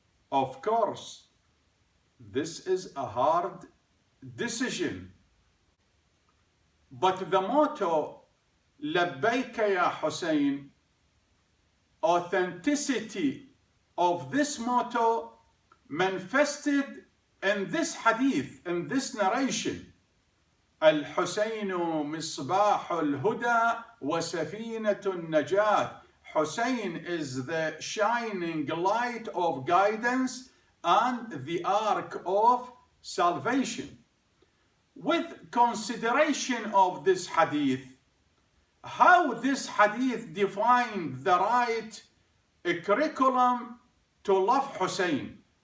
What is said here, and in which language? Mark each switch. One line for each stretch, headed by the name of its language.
English: Of course, this is a hard decision. But the motto,
Arabic: "Labbayka ya Hussein,"
English: authenticity of this motto manifested in this hadith, in this narration.
Arabic: الحسين مصباح الهدى وسفينة النجاة.
English: Hussein is the shining light of guidance and the ark of salvation. With consideration of this hadith, how this hadith defined the right curriculum to love Hussein,